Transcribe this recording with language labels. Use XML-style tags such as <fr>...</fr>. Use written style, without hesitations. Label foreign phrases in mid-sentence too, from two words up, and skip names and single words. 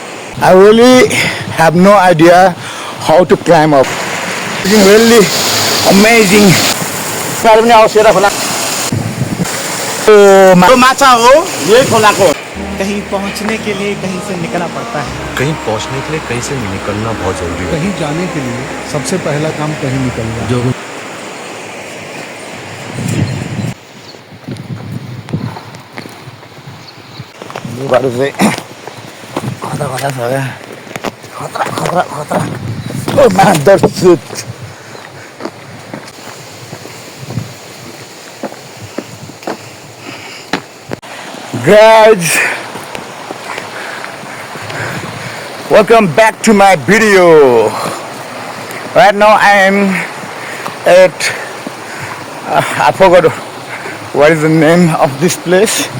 <en>I really have no idea how to climb up. It's really amazing.</en> <ne>माछा हो यही खोलाको</ne> <hi>कहीं पहुंचने के लिए कहीं से निकलना पड़ता है कहीं पहुंचने के लिए कहीं से निकलना बहुत जरूरी है कहीं जाने के लिए सबसे पहला काम कहीं निकलना जो</hi> <ne>लुगाहरू चाहिँ खतरा खतरा छ क्या खतरा खतरा खतरा ओ मादर सुट</ne> <en>Guys, welcome back to my video. Right now I am at I forgot what is the name of this place.</en>